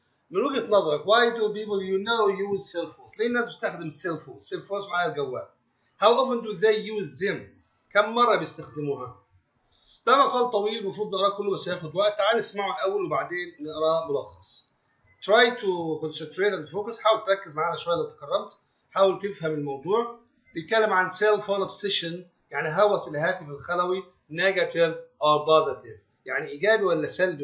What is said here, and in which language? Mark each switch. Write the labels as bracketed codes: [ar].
[ar] من وجهة نظرك [en] why do people use cell phones؟ [ar] ليه الناس بتستخدم السيل فونز؟ السيل فونز معاها الجوال. [en] How often do they use them؟ [ar] كم مرة بيستخدموها؟ ده مقال طويل المفروض نقراه كله بس هياخد وقت. تعال نسمعه الأول وبعدين نقراه ملخص. [en] Try to concentrate and focus. [ar] حاول تركز معانا شوية لو تكرمت. حاول تفهم الموضوع. بيتكلم عن cell phone obsession يعني هوس الهاتف الخلوي [en] negative or positive [ar] يعني إيجابي ولا سلبي.